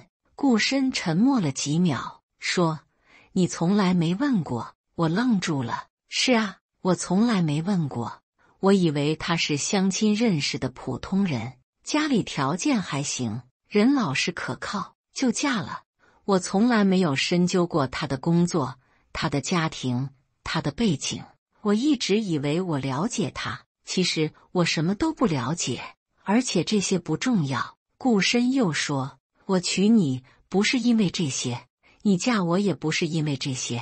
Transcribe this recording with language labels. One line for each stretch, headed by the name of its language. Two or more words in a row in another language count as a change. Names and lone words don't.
Chinese: 顧深沉默了幾秒，說：你從來沒問過。我愣住了。是啊，我從來沒問過。我以為他是相親認識的普通人，家裡條件還行，人老實可靠，就嫁了。我從來沒有深究過他的工作、他的家庭、他的背景。我一直以為我了解他，其實我什麼都不了解，而且這些不重要。顧深又說：我娶你不是因為這些，你嫁我也不是因為這些。